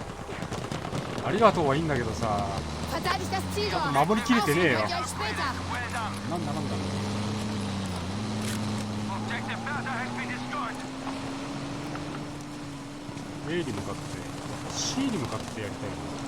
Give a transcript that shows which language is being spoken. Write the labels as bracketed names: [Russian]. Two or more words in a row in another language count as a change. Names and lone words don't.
[Japanese] ありがとうはいいんだけどさ。 [German] Verteidigt das Ziel dort! [Japanese] 守りきれてねえよ。 [German] Ausruhen könnt ihr euch später! [Japanese] なんだなんだ。 [English] Objective Bertha has been destroyed. [Japanese] A に向かって C に向かってやりたいな。